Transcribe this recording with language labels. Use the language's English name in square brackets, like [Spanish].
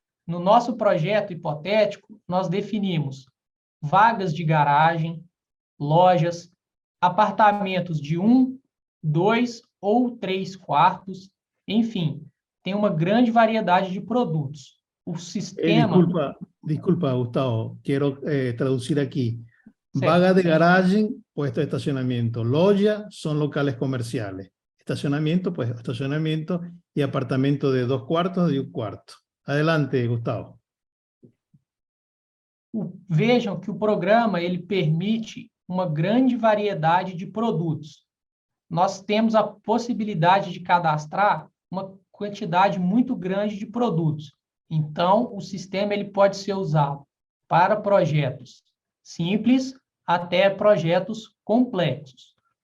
[Portuguese] No nosso projeto hipotético, nós definimos vagas de garagem, lojas, apartamentos de 1, 2 ou 3 quartos, enfim, tem uma grande variedade de produtos. O sistema... [Spanish] Disculpa, Gustavo, quiero traducir aquí. [Portuguese] Certo. Vaga de garagem, [Spanish] puesto de estacionamiento. Loja son locales comerciales. Estacionamiento, pues estacionamiento y apartamento de 2 quartos y 1 quarto. Adelante, Gustavo. [Portuguese] Vejam que o programa ele permite uma grande variedade de produtos. Nós temos a possibilidade de cadastrar uma quantidade muito grande de produtos. Então, o sistema ele pode ser usado para projetos simples até projetos complexos.